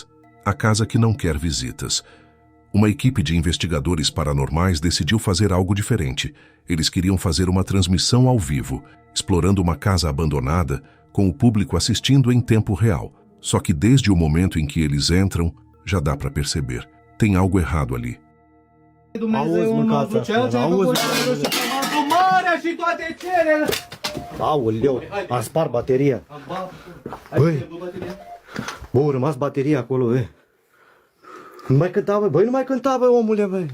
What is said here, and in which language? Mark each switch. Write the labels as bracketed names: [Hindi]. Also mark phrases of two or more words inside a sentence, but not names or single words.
[Portuguese] A casa que não quer visitas. Uma equipe de investigadores paranormais decidiu fazer algo diferente. Eles queriam fazer uma transmissão ao vivo, explorando uma casa abandonada, com o público assistindo em tempo real. Só que desde o momento em que eles entram, já dá para perceber. Tem algo errado ali. [Romanian] Aoleu, a spart bateria. Băi, bă, a rămas bateria acolo, băi. Nu mai cânta, băi, nu mai cânta, băi, omule, băi.